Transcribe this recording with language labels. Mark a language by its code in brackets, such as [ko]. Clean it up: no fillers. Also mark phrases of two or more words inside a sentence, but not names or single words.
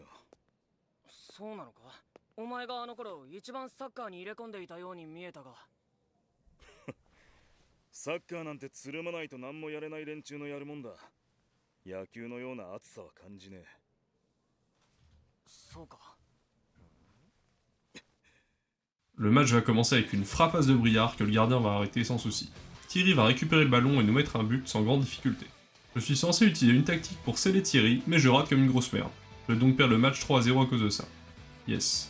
[ja] そうなのかお前があの頃一番サッカーに入れ込んでいたように見えたがサッカーなんてつるまないと何もやれない連中のやるもんだ野球のような熱さは感じねえそうか [fr] Le match va commencer avec une frappasse de Briard que le gardien va arrêter sans souci. Thierry va récupérer le ballon et nous mettre un but sans grande difficulté. Je suis censé utiliser une tactique pour sceller Thierry, mais je rate comme une grosse merde. Je vais donc perdre le match 3-0 à cause de ça. Yes.